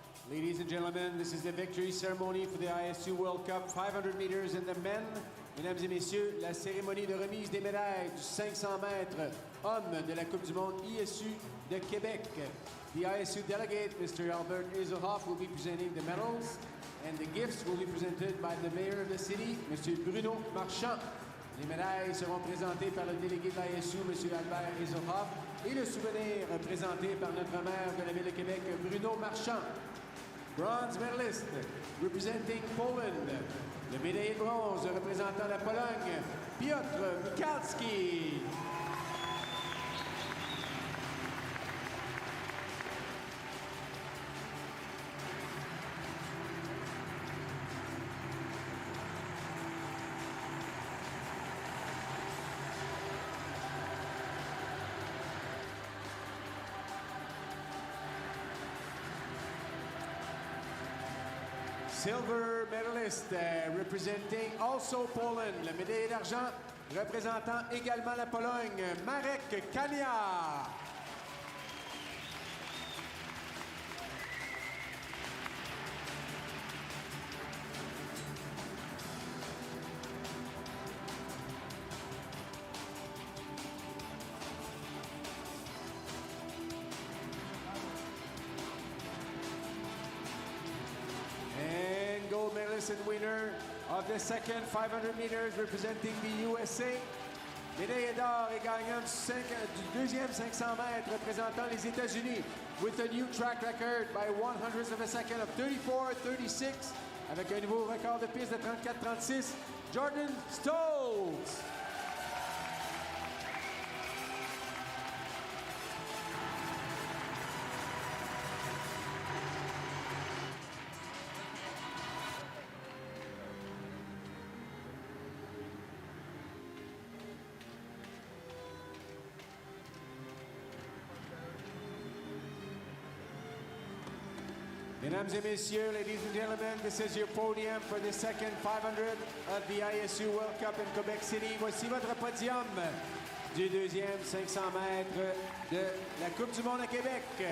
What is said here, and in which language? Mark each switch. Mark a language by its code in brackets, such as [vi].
[en] Ladies and gentlemen, this is the victory ceremony for the ISU World Cup 500 meters in the men. [fr] Mesdames et messieurs, la cérémonie de remise des médailles du 500 mètres hommes de la Coupe du monde ISU de Québec. [en] The ISU delegate, Mr. Albert Iselhoff, will be presenting the medals, and the gifts will be presented by the mayor of the city, Mr. Bruno Marchand. [fr] Les médailles seront présentées par le délégué de l'ISU, M. Albert Iselhoff, et le souvenir présenté par notre maire de la Ville de Québec, Bruno Marchand. [en] Bronze medalist representing Poland. [fr] Le médaillé de bronze représentant la Pologne, Piotr Michalski. [en] Silver medalist representing also Poland. [fr] Le médaillé d'argent représentant également la Pologne, Marek Kania. [en] Gold medalist and winner of the second 500 meters representing the USA. [fr] Médaille d'or et gagnant du deuxième 500 mètres représentant les États-Unis [en] with a new track record by 100th of a second of 34-36 [fr] avec un nouveau record de piste de 34-36, Jordan Stoltz. Mesdames et messieurs, [en] ladies and gentlemen, this is your podium for the second 500 of the ISU World Cup in Quebec City. [fr] Voici votre podium du deuxième 500 mètres de la Coupe du monde à Québec.